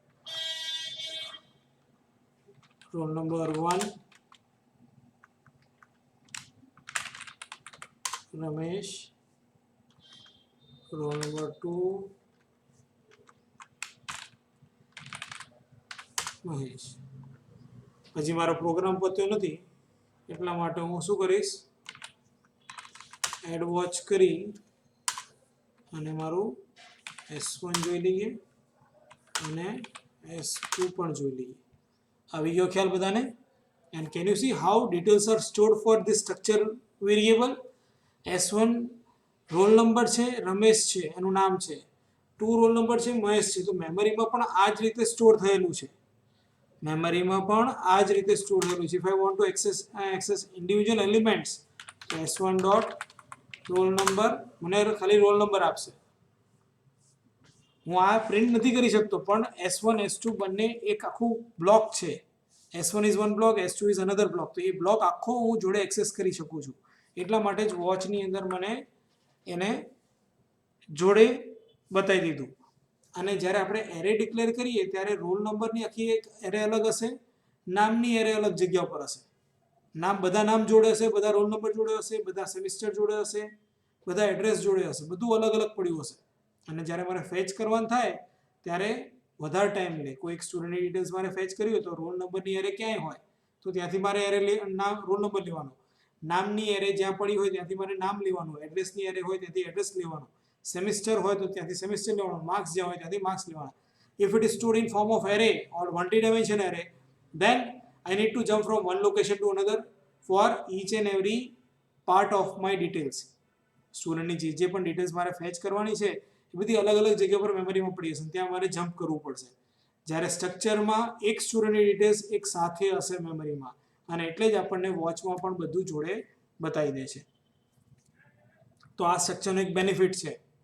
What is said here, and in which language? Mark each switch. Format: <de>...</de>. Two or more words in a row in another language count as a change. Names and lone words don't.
<en>Roll number 1 Ramesh, roll number 2 મહેશ.</en> <gu>હજી મારો પ્રોગ્રામ પત્યો નથી એટલા માટે હું શું કરીશ,</gu> <en>add watch</en> <gu>કરી અને મારું s1 જોઈ લઈએ અને s2 પણ જોઈ લઈએ. આવી ગયો ખ્યાલ બધાને?</gu> <en>and can you see how details are stored for this structure variable?</en> <gu>s1</gu> <en>roll number</en> <gu>છે, રમેશ છે એનું નામ છે, 2</gu> <en>roll number</en> <gu>છે, મહેશ છે. તો મેમરીમાં પણ આ જ રીતે સ્ટોર થયેલું છે. મેમરીમાં પણ આ જ રીતે સ્ટોર થયેલું છે.</gu> <en>if I want to access individual elements,</en> <gu>તો</gu> <en>s1 dot roll number</en> <gu>મને ખાલી</gu> <en>roll number</en> <gu>આપશે. હું આ પ્રિન્ટ નથી કરી શકતો, પણ s1 s2 બંને એક આખું બ્લોક છે.</gu> <en>s1 is one block, s2 is another block.</en> <gu>તો એ બ્લોક આખો હું જોડે એક્સેસ કરી શકું છું. એટલા માટે જ વોચની અંદર મને એને જોડે બતાવી દીધું. અને જ્યારે આપણે</gu> <en>array declare</en> <gu>કરીએ ત્યારે રોલ નંબરની આખી એક એરે અલગ હશે, નામની એરે અલગ જગ્યા પર હશે. નામ બધા નામ જોડે હશે, બધા</gu> <en>roll number</en> <gu>જોડે હશે, બધા સેમિસ્ટર જોડે હશે, બધા એડ્રેસ જોડે હશે, બધું અલગ અલગ પડ્યું હશે. અને જ્યારે મારે ફેચ કરવાનું થાય ત્યારે વધારે ટાઈમ લે. કોઈ એક સ્ટુડન્ટની ડિટેલ્સ મારે ફેચ કરવી હોય તો રોલ નંબરની એરે ક્યાંય હોય તો ત્યાંથી મારે એરે નામ</gu> <en>roll number</en> <gu>લેવાનો, નામની એરે જ્યાં પડી હોય ત્યાંથી મારે નામ લેવાનું, એડ્રેસની એરે હોય ત્યાંથી એડ્રેસ લેવાનું, સેમિસ્ટર હોય તો ત્યાંથી સેમિસ્ટર લેવાનું, માર્ક્સ જ્યાં હોય ત્યાંથી માર્ક્સ લેવાના.</gu> <en>If it is stored in form of array or multi-dimension array, then I need to jump from one location to another for each and every part of my details.</en> <gu>સ્ટુડન્ટની જે પણ ડિટેલ્સ મારે ફેચ કરવાની છે એ બધી અલગ અલગ જગ્યા પર મેમરીમાં પડી હશે, ત્યાં મારે જમ્પ કરવું પડશે. જ્યારે સ્ટ્રક્ચરમાં એક સ્ટુડન્ટની ડિટેલ્સ એક સાથે હશે મેમરીમાં, અને એટલે જ આપણને વોચમાં પણ બધું જોડે બતાવી દે છે. તો આ સ્ટ્રક્ચરનો એક બેનિફિટ છે.</gu>